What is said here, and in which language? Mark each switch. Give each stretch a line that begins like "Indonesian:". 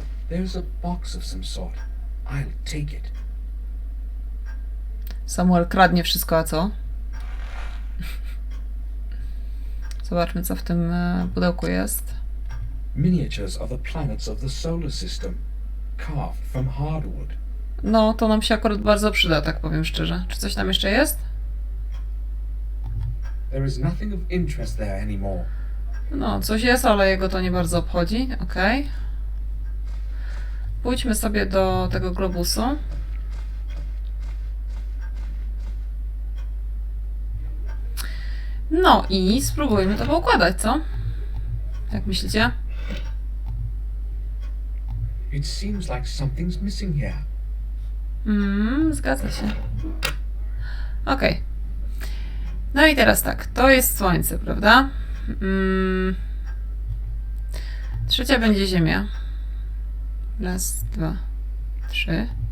English: There's a box of some sort. I'll take it.
Polish: Samuel kradnie wszystko, a co? Zobaczmy, co w tym pudełku jest.
English: Miniatures of the planets of the solar system, carved from hardwood.
Polish: No, to nam się akurat bardzo przyda, tak powiem szczerze. Czy coś tam jeszcze jest?
English: There is nothing of interest there anymore.
Polish: No, coś jest, ale jego to nie bardzo obchodzi. Okej. Pójdźmy sobie do tego globusu. No i spróbujmy to poukładać, co? Jak myślicie?
English: It seems like something's missing here.
Polish: Zgadza się. Okej. No i teraz tak, to jest Słońce, prawda? Trzecia będzie Ziemia. Raz, dwa, trzy.